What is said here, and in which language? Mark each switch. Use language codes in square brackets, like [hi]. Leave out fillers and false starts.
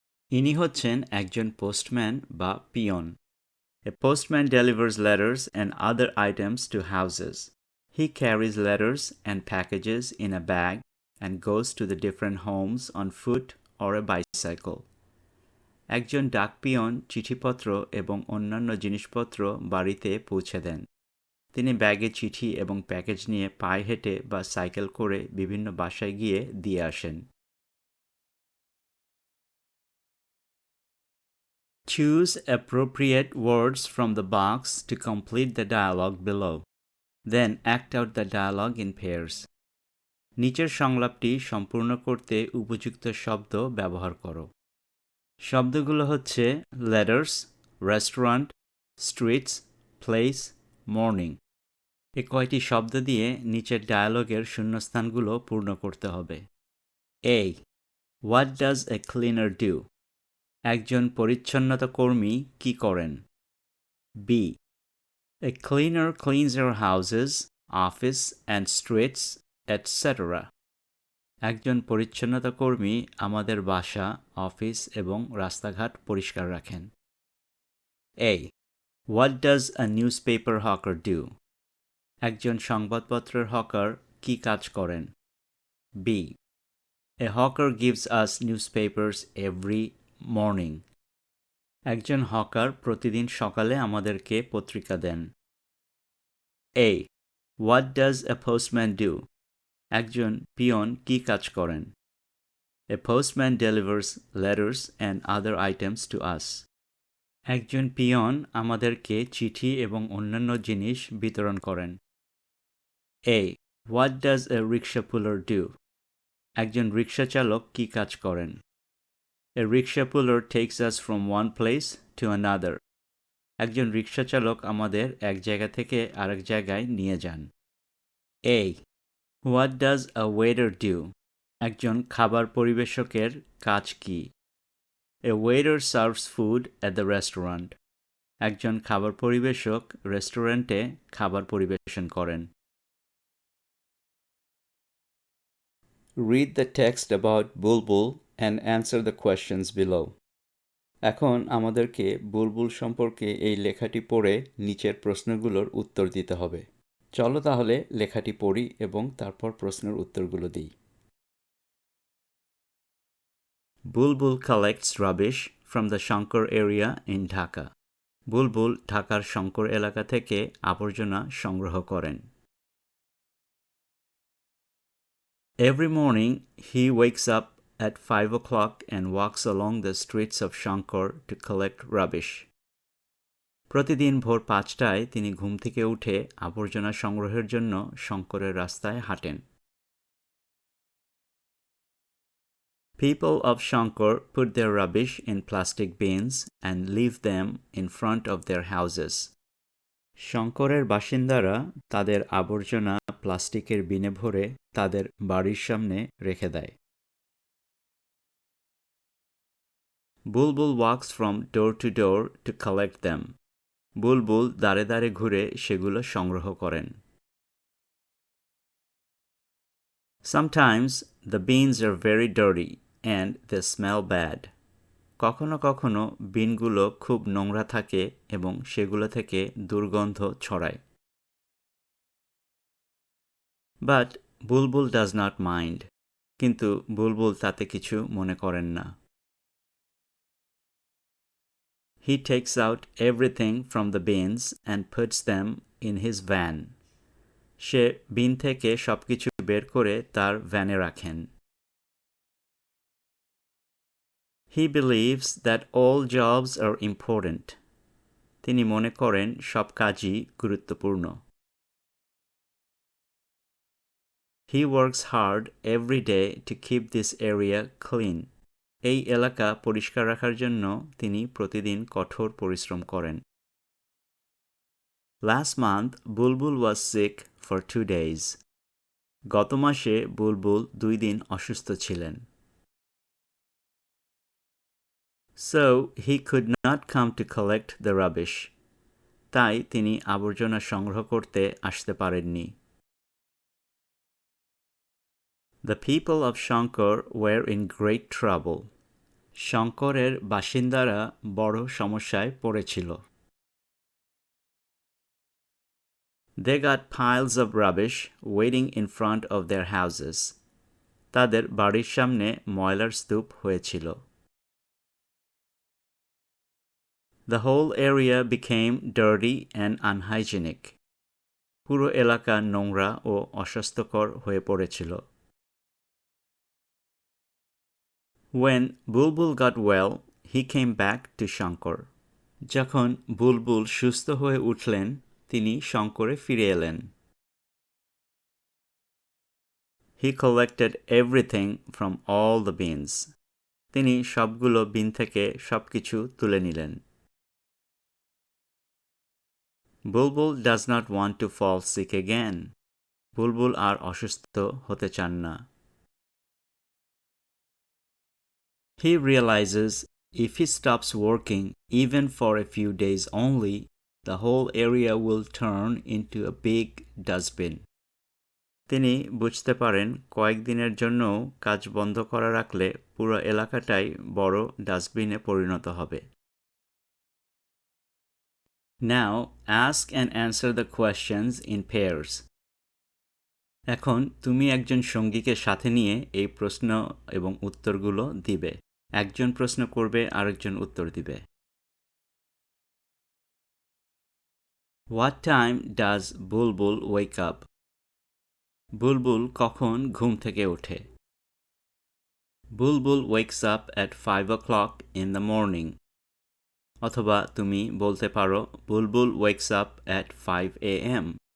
[bn] ইনি হচ্ছেন একজন পোস্টম্যান বা peon. [en] A postman delivers letters and other items to houses. He carries letters and packages in a bag and goes to the different homes on foot or a bicycle. [bn] একজন ডাক peon চিঠিপত্র এবং অন্যান্য জিনিসপত্র বাড়িতে পৌঁছে দেন। তিনি ব্যাগে চিঠি এবং প্যাকেজ নিয়ে পায়ে হেঁটে বা সাইকেল করে বিভিন্ন বাসায় গিয়ে দিয়ে আসেন। [en] Choose appropriate words from the box to complete the dialogue below. Then act out the dialogue in pairs. [bn] নিচের সংলাপটি সম্পূর্ণ করতে উপযুক্ত শব্দ ব্যবহার করো। শব্দগুলো হচ্ছে [en] letters, restaurant, streets, place, morning. [bn] এই কয়টি শব্দ দিয়ে নিচের ডায়ালগের শূন্যস্থানগুলো পূর্ণ করতে হবে। [en] A. What does a cleaner do? [bn] একজন পরিচ্ছন্নতা কর্মী কি করেন? [en] B. A cleaner cleans our houses, office and streets, etc. [bn] একজন পরিচ্ছন্নতা কর্মী আমাদের বাসা, অফিস এবং রাস্তাঘাট পরিষ্কার রাখেন। A. [en] What does a newspaper hawker do? [bn] একজন সংবাদপত্রের হকার কি কাজ করেন? B. [en] A hawker gives us newspapers every morning. [bn] একজন হকার প্রতিদিন সকালে আমাদেরকে পত্রিকা দেন। [en] A. What does a postman do? [bn] একজন পিয়ন কি কাজ করেন? [en] A postman delivers letters and other items to us. [bn] একজন পিয়ন আমাদেরকে চিঠি এবং অন্যান্য জিনিস বিতরণ করেন। A. [en] What does a rickshaw puller do? [bn] একজন রিক্সা চালক কি কাজ করেন? [en] A rickshaw puller takes us from one place to another. [bn] একজন রিক্সা চালক আমাদের এক জায়গা থেকে আরেক জায়গায় নিয়ে যান। [en] A. What does a waiter do? [bn] একজন খাবার পরিবেশকের কাজ কি? [en] A waiter serves food at the restaurant. [bn] একজন খাবার পরিবেশক রেস্টুরেন্টে খাবার পরিবেশন করেন। [en] Read the text about Bulbul and answer the questions below. [bn] এখন আমাদেরকে বুলবুল সম্পর্কে এই লেখাটি পড়ে নিচের প্রশ্নগুলোর উত্তর দিতে হবে। চলো তাহলে লেখাটি পড়ি এবং তারপর প্রশ্নের উত্তরগুলো দিই। [en] Bulbul collects rubbish from the Shankar area in Dhaka. [bn] বুলবুল ঢাকার শঙ্কর এলাকা থেকে আবর্জনা সংগ্রহ করেন। [en] Every morning he wakes up at 5 o'clock and walks along the streets of Shankar to collect rubbish. [bn] প্রতিদিন ভোর 5টায় তিনি ঘুম থেকে উঠে আবর্জনা সংগ্রহের জন্য শঙ্করের রাস্তায় হাঁটেন। [en] People of Shankar put their rubbish in plastic bins and leave them in front of their houses. [bn] শঙ্করের বাসিন্দারা তাদের আবর্জনা প্লাস্টিকের বিনে ভরে তাদের বাড়ির সামনে রেখে দেয়। [en] Bulbul walks from door to door to collect them. [bn] বুলবুল দাঁড়ে দাঁড়ে ঘুরে সেগুলো সংগ্রহ করেন। [en] Sometimes the beans are very dirty and they smell bad. [bn] কখনো কখনো বিনগুলো খুব নোংরা থাকে এবং সেগুলো থেকে দুর্গন্ধ ছড়ায়। [en] But Bulbul does not mind. [bn] কিন্তু বুলবুল তাতে কিছু মনে করেন না। [en] He takes out everything from the bins and puts them in his van. [bn] সে বিন থেকে সবকিছু বের করে তার ভ্যানে রাখেন। [en] He believes that all jobs are important. [bn] তিনি মনে করেন সব কাজই গুরুত্বপূর্ণ। [en] He works hard every day to keep this area clean. [bn] এই এলাকা পরিষ্কার রাখার জন্য তিনি প্রতিদিন কঠোর পরিশ্রম করেন। [en] Last month, Bulbul was sick for 2 days. [bn] গত মাসে বুলবুল 2 দিন অসুস্থ ছিলেন। [en] So, he could not come to collect the rubbish. [bn] তাই তিনি আবর্জনা সংগ্রহ করতে আসতে পারেননি। [en] The people of Shankar were in great trouble. [bn] শঙ্করের বাসিন্দারা বড় সমস্যায় পড়েছিল। [en] They got piles of rubbish waiting in front of their houses. [bn] তাদের বাড়ির সামনে ময়লার স্তূপ হয়েছিল। [en] The whole area became dirty and unhygienic. [bn] পুরো এলাকা নোংরা ও অস্বাস্থ্যকর হয়ে পড়েছিল। [en] When Bulbul got well, he came back to Shankar. [bn] যখন বুলবুল সুস্থ হয়ে উঠলেন, তিনি শঙ্করে ফিরে এলেন। [en] He collected everything from all the bins. [bn] তিনি সবগুলো বিন থেকে সবকিছু তুলে নিলেন। [en] Bulbul does not want to fall sick again. [bn] বুলবুল আর অসুস্থ হতে চান না। [en] He realizes if he stops working even for a few days only, the whole area will turn into a big dustbin. [bn] তিনি বুঝতে পারেন কয়েকদিনের জন্য কাজ বন্ধ করা রাখলে পুরো এলাকাটাই বড় ডাস্টবিনে পরিণত হবে। [en] Now ask and answer the questions in pairs. [bn] এখন তুমি একজন সঙ্গীকে সাথে নিয়ে এই প্রশ্ন এবং উত্তরগুলো দিবে। একজন প্রশ্ন করবে, আরেকজন উত্তর দিবে। [en] What time does Bulbul wake up? [bn] বুলবুল কখন ঘুম থেকে ওঠে? [en] Bulbul wakes up at 5 o'clock in the morning. [bn] অথবা তুমি বলতে পারো বুলবুল [en] wakes up at 5 a.m.